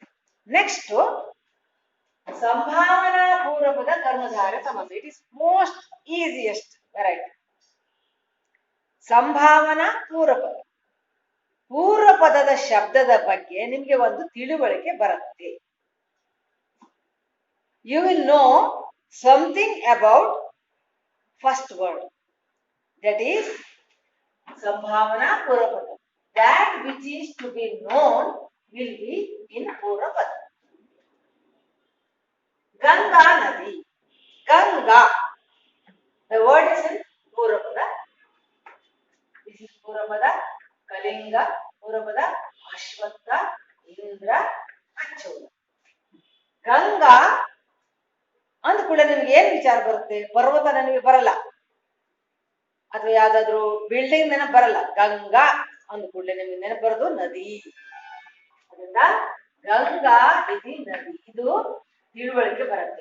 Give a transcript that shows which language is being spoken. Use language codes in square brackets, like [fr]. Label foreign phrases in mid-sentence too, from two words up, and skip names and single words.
[kn] ನೆಕ್ಸ್ಟ್ ಸಂಭಾವನಾ ಪೂರ್ವಕದ ಕರ್ಮಧಾರ ಸಮಾಸ. [en] it is most easiest variety. [kn] ಸಂಭಾವನಾ ಪೂರ್ವಪದ. ಪೂರ್ವಪದದ ಶಬ್ದದ ಬಗ್ಗೆ ನಿಮಗೆ ಒಂದು ತಿಳುವಳಿಕೆ ಬರುತ್ತೆ. [en] You will know something about first word, that is [kn] ಸಂಭಾವನಾ ಪೂರ್ವಪದ. [en] That which is to be known will be in purapada. Ganga Nadi. Ganga. The word is in purapada. This is purapada. Kalinga purapada. Ashwatha, Indra, Achoda. [kn] ಗಂಗಾ ಅಂದ ಕೂಡ ನಿಮ್ಗೆ ಏನ್ ವಿಚಾರ ಬರುತ್ತೆ? ಪರ್ವತ ನನಗೆ ಬರಲ್ಲ, ಅಥವಾ ಯಾವ್ದಾದ್ರು ಬಿಲ್ಡಿಂಗ್ ನೆನಪು ಬರಲ್ಲ. ಗಂಗಾ ಅಂದ ಕೂಡಲೇ ನಿಮ್ಗೆ ನೆನಪು ಬರೋದು ನದಿ. ಅದರಿಂದ ಗಂಗಾ ಇದು ನದಿ, ಇದು ತಿಳುವಳಿಕೆ ಬರುತ್ತೆ.